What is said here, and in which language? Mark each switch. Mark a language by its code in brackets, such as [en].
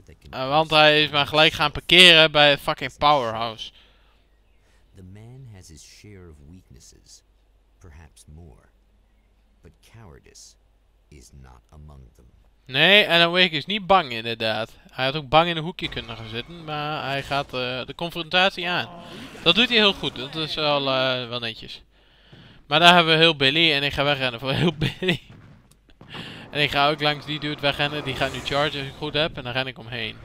[nl] Want hij is maar gelijk gaan parkeren bij het fucking powerhouse. [en] The man has his share of weaknesses, perhaps more, but cowardice is not among them. [nl] Nee, Alan Wake is niet bang inderdaad. Hij had ook bang in een hoekje kunnen gaan zitten, maar hij gaat de confrontatie aan. Dat doet hij heel goed, dat is wel netjes. Maar daar hebben we heel Billy en ik ga wegrennen voor heel Billy. En ik ga ook langs die dude wegrennen, die gaat nu chargen als ik het goed heb en dan ren ik omheen.